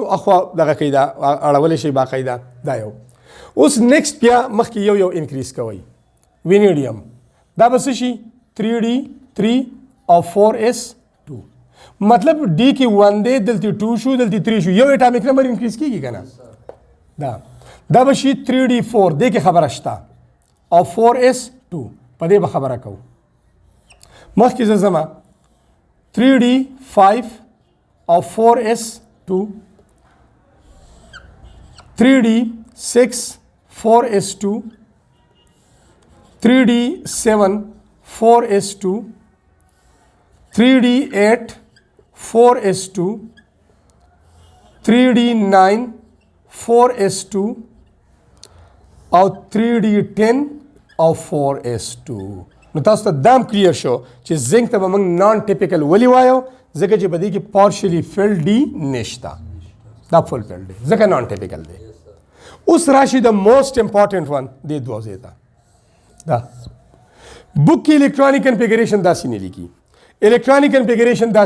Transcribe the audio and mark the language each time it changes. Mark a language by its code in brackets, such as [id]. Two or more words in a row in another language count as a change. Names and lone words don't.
[ps] اخوا دغه کوي دا اړولی شئ باقاعده دا یو اوس نیکسټ بیا مخکې یو انکریز کوئ وینیډیم دا به څه شي 3d3 او 4s2 مطلب ډي کې 1 دی دلته 2 شو دلته 3 شو یو [en] atomic number increase [ps] کېږي که نه دا به شي 3d4 دې کې خبره شته او 4s2 په دې به خبره کوو مخکې زه ځمه 3d5 او 4s2 3d6 4s2 3d7 4s2 3d8 4s2 3d9 4s2 او 3d10 او 4s2 نو تاسو ته دام کلیر شو چې زنک ته به موږ [en] non typical [ps] ولې وایو ځکه چې په دې کې [en] partially filled d [ps] نشته دا [en] full filled [ps] دی ځکه [en] non typical [ps] دی. اوس راشي د [en] most important one [ps] دې دوه ځای ته دا بک کې [en] electronic configuration [ps] داسې نه لیکي [en] electronic configuration [ps] داسې